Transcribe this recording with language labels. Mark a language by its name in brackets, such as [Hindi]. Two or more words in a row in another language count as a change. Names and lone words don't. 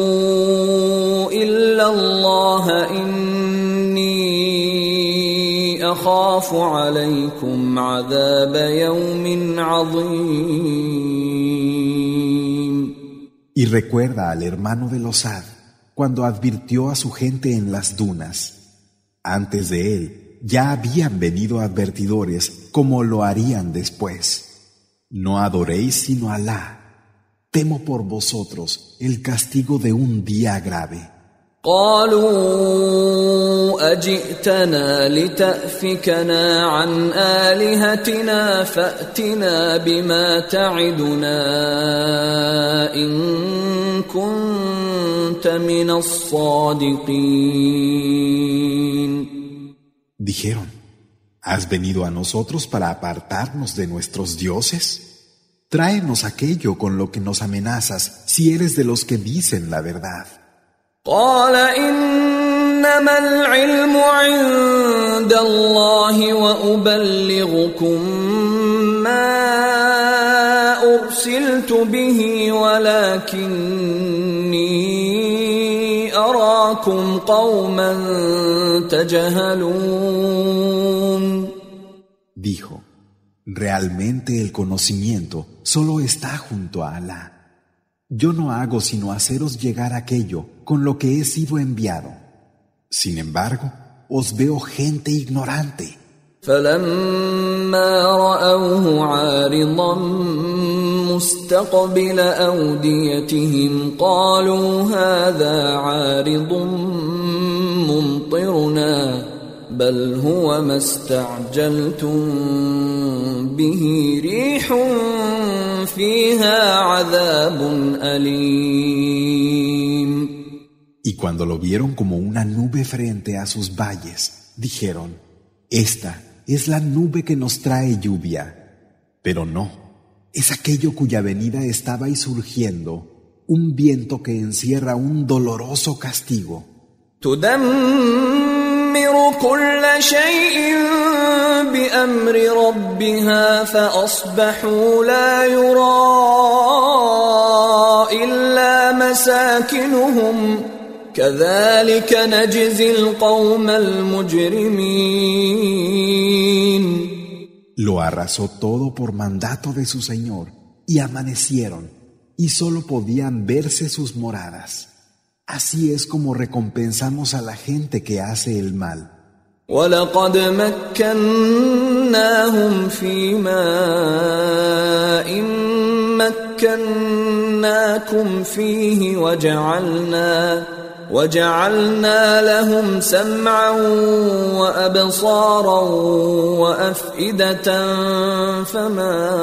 [Arabic] إلا الله إني أخاف عليكم عذاب يوم عظيم. [Spanish] Y recuerda al hermano de Losad cuando advirtió a su gente en las dunas. Antes de él ya habían venido advertidores como lo harían después. No adoréis sino a Alá. Temo por vosotros el castigo de un día grave. [Arabic] قالوا أجئتنا لتأفكنا عن آلهتنا فأتنا بما تعدنا إن كنت من الصادقين. [Spanish] Dijeron, ¿has venido a nosotros para apartarnos de nuestros dioses? Tráenos aquello con lo que nos amenazas si eres de los que dicen la verdad. [Arabic] قال إنما العلم عند الله وأبلغكم ما أرسلت به ولكني أراكم قوما تجهلون. [Spanish] Dijo, realmente el conocimiento solo está junto a Alá. Yo no hago sino haceros llegar aquello con lo que he sido enviado. Sin embargo, os veo gente ignorante. [Arabic] فلما رأوه عارضا مستقبل أوديتهم قالوا هذا عارض ممطرنا بل هو ما استعجلتم به ريح فيها عذاب أليم. [Spanish] Y cuando lo vieron como una nube frente a sus valles, dijeron, esta es la nube que nos trae lluvia. Pero no, es aquello cuya venida estaba y surgiendo, un viento que encierra un doloroso castigo. [Arabic] تدمر كل شيء بأمر ربها فأصبحوا لا يرى إلا مساكنهم كذلك نجزي القوم المجرمين. [Spanish] Lo arrasó todo por mandato de su Señor, y amanecieron, y solo podían verse sus moradas. Así es como recompensamos a la gente que hace el mal. [Arabic] وَلَقَدْ مَكَّنَّاهُمْ فِي مَاءٍ مَكَّنَّاكُمْ فِيهِ وَجَعَلْنَا لَهُمْ سَمْعًا وَأَبْصَارًا وَأَفْئِدَةً فَمَا